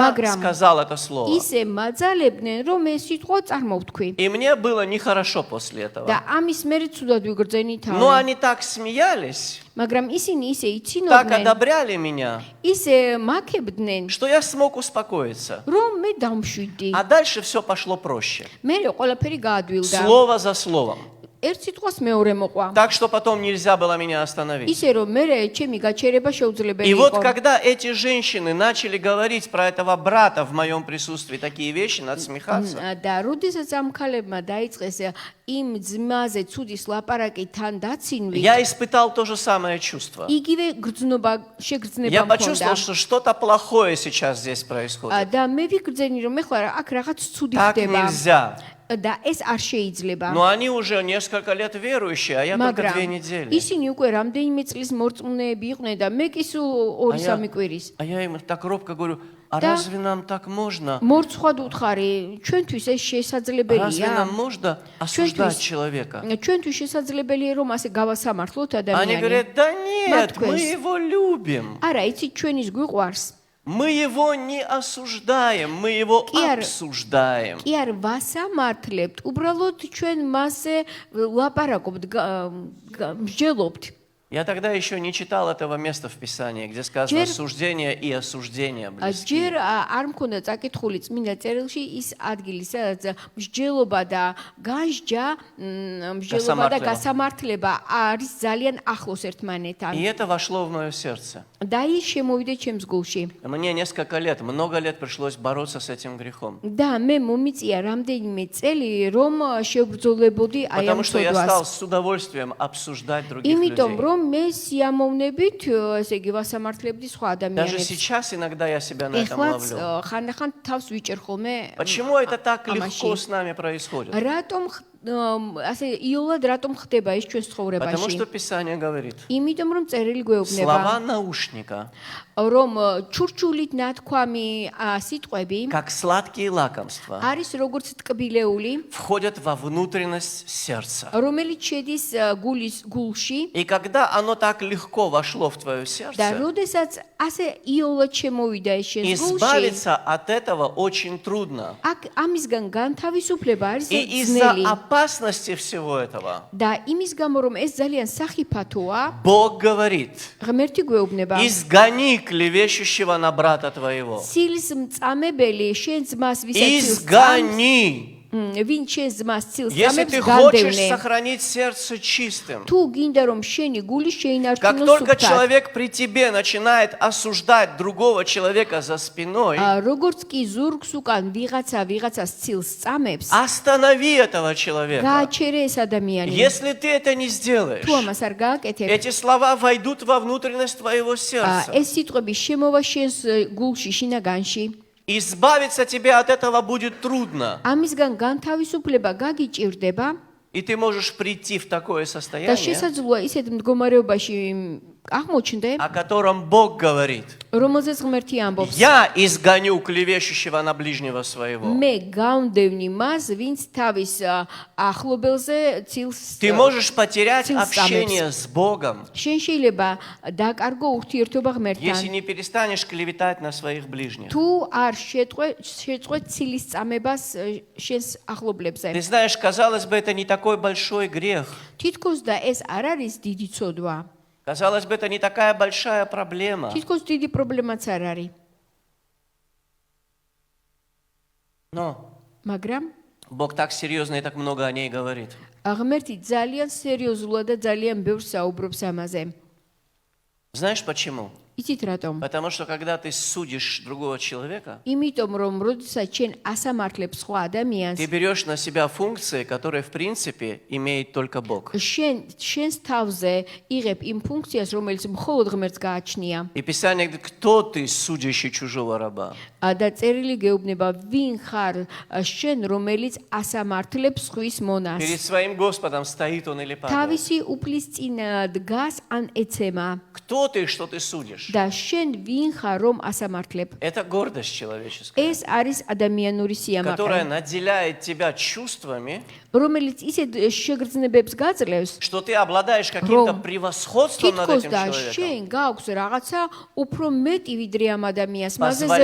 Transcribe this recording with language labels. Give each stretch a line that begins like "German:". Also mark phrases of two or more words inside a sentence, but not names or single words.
Georgian: Მაგრამ
Russian: сказал это слово.
Georgian: ისე მაძალებდნენ, რომ ეს სიტყვა წარმოვთქვი.
Russian: И мне было нехорошо после этого.
Georgian: და ამის მერე ცუდად ვიგრძენი
Russian: Но
Georgian: თავი.
Russian: они так смеялись,
Georgian: მაგრამ ისინი ისე
Russian: так
Georgian: იცინოდნენ,
Russian: одобряли меня,
Georgian: ისე მაქებდნენ,
Russian: что я смог успокоиться.
Georgian: რომ მე დამშვიდი.
Russian: А дальше все пошло проще.
Georgian: მე ყველაფერი გაადვილდა.
Russian: Слово за словом.
Georgian: ერთ სიტყვას მეორე მოყვა.
Russian: Так что потом нельзя было меня остановить.
Georgian: ისე რომ მე ჩემი გაჩერება შეუძლებელი
Russian: И вот
Georgian: იყო.
Russian: когда эти женщины начали говорить про этого брата в моем присутствии такие вещи, надо смехаться.
Georgian: და როდესაც ამ ქალებმა დაიწყეს იმ ძმაზე ცუდის ლაპარაკი თან დაცინვით,
Russian: Я испытал то же самое чувство.
Georgian: იგივე გრძნობა, შეგრძნება
Russian: Я
Georgian: მქონდა.
Russian: почувствовал, что что-то плохое сейчас здесь происходит.
Georgian: და მე ვიგრძენი რომ ეხლა აქ რაღაც ცუდი
Russian: Так
Georgian: ხდება
Russian: нельзя.
Georgian: და ეს არ შეიძლება.
Russian: Но они уже несколько лет верующие, а я только 2
Georgian: მაგრამ
Russian: недели.
Georgian: ისინი უკვე რამდენიმე წლის მორწმუნეები იყვნენ და მე კი სულ 2-3 კვირის.
Russian: А я им так робко говорю, а Да. разве нам так можно?
Georgian: მორცხვად უთხარი, ჩვენთვის ეს
Russian: Разве
Georgian: შესაძლებელია?
Russian: нам можно осуждать человека?
Georgian: ჩვენთვის შესაძლებელია რომ ასე გავასამართლოთ
Russian: Они
Georgian: ადამიანს.
Russian: говорят, да нет, мы
Georgian: Матквес.
Russian: его любим.
Georgian: არა, იცი ჩვენის გვიყვარს.
Russian: Мы его не осуждаем, мы его
Georgian: Киар.
Russian: обсуждаем.
Georgian: კი არ ვასამართლებთ, უბრალოდ ჩვენ მასზე ლაპარაკობთ, მსჯელობთ.
Russian: Я тогда еще не читал этого места в Писании, где сказано суждение и осуждение близки.
Georgian: ჯერ არ მქონდა წაკითხული წმინდა წერილში ის ადგილი, სადაც მსჯელობა და განსჯა, მსჯელობა და გასამართლება არის ძალიან ახლოს ერთმანეთთან.
Russian: И это вошло в мое сердце.
Georgian: და ის შემოვიდა ჩემს გულში.
Russian: Мне несколько лет, много лет пришлось бороться с этим грехом.
Georgian: და მე მომიწია რამდენიმე წელი, რომ შევბრძოლებოდი აი ამ
Russian: Потому что я стал
Georgian: ცოდვას.
Russian: с удовольствием обсуждать других
Georgian: იმიტომ
Russian: людей.
Georgian: რომ მე სიამოვნებით, ესე იგი ვასამართლებდი სხვა
Russian: Даже
Georgian: ადამიანებს.
Russian: сейчас иногда я себя на этом
Georgian: ეხლაც
Russian: ловлю.
Georgian: ხანდახან თავს ვიჭერ ხოლმე.
Russian: Почему это так
Georgian: ამაში.
Russian: легко с нами происходит?
Georgian: რატომ ასე იოლად რატომ ხდება ის ჩვენს
Russian: Потому что
Georgian: ცხოვრებაში?
Russian: Писание говорит.
Georgian: იმიტომ რომ წერილი გვეუბნება,
Russian: Слова наушника,
Georgian: რომ ჩურჩულით ნათქვამი სიტყვები
Russian: как сладкие лакомства,
Georgian: არის როგორც ტკბილეული,
Russian: входят во внутренность сердца.
Georgian: რომელიც შედის გულის გულში
Russian: И когда оно так легко вошло в твое
Georgian: და
Russian: сердце,
Georgian: როდესაც ასე იოლად შემოვიდა ეს შენს გულში,
Russian: избавиться от этого очень трудно.
Georgian: აქ ამისგან განთავისუფლება არის
Russian: И из-за
Georgian: ძნელი.
Russian: опасности всего этого
Georgian: და იმის გამო რომ ეს ძალიან სახიფათოა,
Russian: Бог говорит:
Georgian: ღმერთი გვეუბნება,
Russian: изгони клевещущего на брата твоего.
Georgian: ცილის მწამებელი შენ ძმას ვისაც
Russian: Изгони.
Georgian: ვინ შენ ძმას ცილს
Russian: Если
Georgian: წამებს
Russian: ты хочешь
Georgian: განდევნე.
Russian: сохранить сердце чистым,
Georgian: თუ გინდა რომ შენი გული
Russian: как
Georgian: შეინარჩუნოს
Russian: только
Georgian: სუფთად,
Russian: человек при тебе начинает осуждать другого человека за спиной,
Georgian: როგორც კი ზურგს უკან ვიღაცას ცილს წამებს,
Russian: останови этого человека.
Georgian: გააჩერე ეს ადამიანი.
Russian: Если ты это не сделаешь,
Georgian: თუ ამას არ გააკეთებ,
Russian: эти слова войдут во внутренность твоего сердца.
Georgian: ეს სიტყვები შემოვა შენს გულში, შინაგანში.
Russian: Избавиться тебе от этого будет трудно.
Georgian: ამისგან განთავისუფლება გაგიჭირდება
Russian: И ты можешь прийти в такое
Georgian: და
Russian: состояние,
Georgian: შესაძლოა ისეთ მდგომარეობაში აღმოჩნდე,
Russian: о котором Бог говорит.
Georgian: რომელზეც ღმერთი ამბობს.
Russian: Я изгоню клевещущего на ближнего своего.
Georgian: მე გამდევნი მას, ვინც თავის ახლობელზე ცილს.
Russian: Ты можешь потерять
Georgian: Цил
Russian: общение с Богом,
Georgian: შენ შეიძლება დაკარგო ურთიერთობა
Russian: если
Georgian: ღმერთთან.
Russian: не перестанешь клеветать на своих ближних.
Georgian: თუ არ შეწყვეტ ცილის წამებას შენს ახლობლებზე.
Russian: Ты знаешь, казалось бы, это не такой большой грех.
Georgian: თითქოს და ეს არ არის დიდი ცოდვა.
Russian: Казалось бы, это не такая большая проблема.
Georgian: თითქოს დიდი პრობლემაც არ არის.
Russian: Но
Georgian: მაგრამ
Russian: Бог так серьезно и так много о ней говорит.
Georgian: ღმერთი ძალიან სერიოზულად და ძალიან ბევრს საუბრობს ამაზე.
Russian: Знаешь почему?
Georgian: იცით რატომ?
Russian: Потому что когда ты судишь другого человека,
Georgian: იმიტომ რომ როდესაც შენ ასამართლებს სხვა ადამიანს,
Russian: ты берешь на себя функции, которые в принципе имеет только Бог.
Georgian: შენს თავზე იღებ იმ ფუნქციას, რომელიც მხოლოდ ღმერთს გააჩნია.
Russian: И Писание говорит, кто ты, судящий чужого раба?
Georgian: და წერილი გეუბნება, ვინ ხარ შენ, რომელიც ასამართლებს სხვის მონას.
Russian: Перед своим Господом стоит он или падает.
Georgian: თავისი უფლის წინ დგას ან ეცემა.
Russian: Кто ты, что ты судишь?
Georgian: და შენ ვინ ხარ, რომ ასამართლებ?
Russian: Это гордость человеческая,
Georgian: ეს არის ადამიანური
Russian: которая
Georgian: სიამაყე,
Russian: наделяет тебя чувствами,
Georgian: რომელიც ისეთ შეგრძნებებს გაძლევს,
Russian: что ты обладаешь каким-то
Georgian: Ром,
Russian: превосходством над
Georgian: თითქოს
Russian: этим
Georgian: და
Russian: человеком,
Georgian: შენ გაქვს რაღაცა უფრო მეტი ვიდრე ამ ადამიანს, მასზე ზემოთ